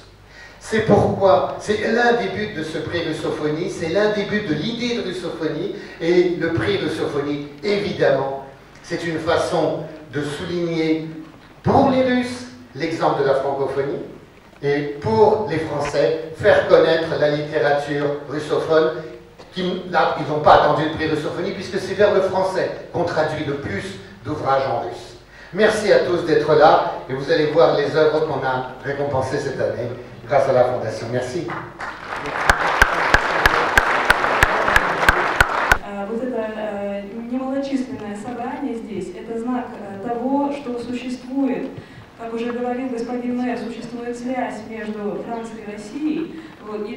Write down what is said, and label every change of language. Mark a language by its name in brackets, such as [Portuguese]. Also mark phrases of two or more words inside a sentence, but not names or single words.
[French] C'est pourquoi, c'est l'un des buts de ce prix Russophonie, c'est l'un des buts de l'idée de Russophonie, et le prix Russophonie, évidemment, c'est une façon de souligner pour les Russes l'exemple de la francophonie, et pour les Français, faire connaître la littérature russophone, là, ils n'ont pas attendu le prix Russophonie, puisque c'est vers le français qu'on traduit le plus d'ouvrages en russe. Merci à tous d'être là, et vous allez voir les œuvres qu'on a récompensées cette année, grâce à la Fondation. Merci. [Russian] Вот это немалочисленное собрание здесь, это знак того, что существует, как уже говорил господин мэр, существует связь между Францией и Россией, вот, и